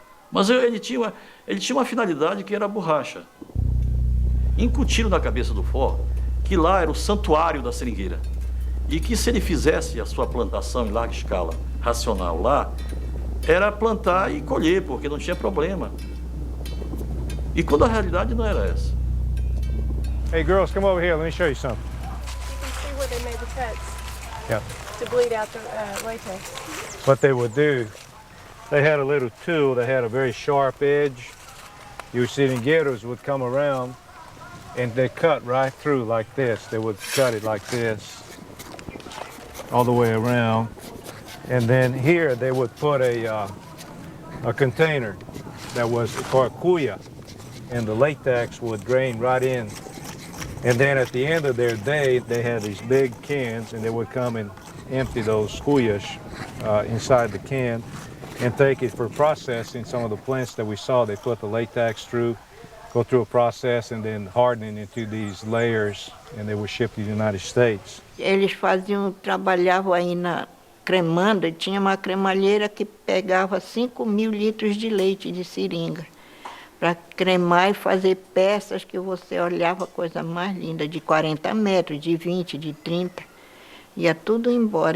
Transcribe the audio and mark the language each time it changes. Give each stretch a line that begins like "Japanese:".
Portuguese: Mas ele tinha uma finalidade que era a borracha. Incutiram na cabeça do Ford que lá era o santuário da seringueira e que se ele fizesse a sua plantação em larga escala racional lá, era plantar e colher, porque não tinha problema. E quando a realidade não era essa.
English: Hey girls, come over here, let me show you something. You can see where they made the cuts Yeah. to bleed out the latex. What they would do, they had a little tool that had a very sharp edge. Your seringueiros would come around and they cut right through like this. They would cut it like this, all the way around. And then here they would put a container that was for a cuya, and the latex would drain right in. And then at the end of their day, they had these big cans, and they would come and empty those cuyas inside the can and take it for processing. Some of the plants that we saw, they put the latex through, go through a process, and then hardening into these layers, and they would ship to the United States.
Portuguese: Eles trabalhavam aí na cremando, e tinha uma cremalheira que pegava 5.000 litros de leite de seringa para cremar e fazer peças que você olhava, coisa mais linda, de 40 metros, de 20, de 30. Ia tudo embora.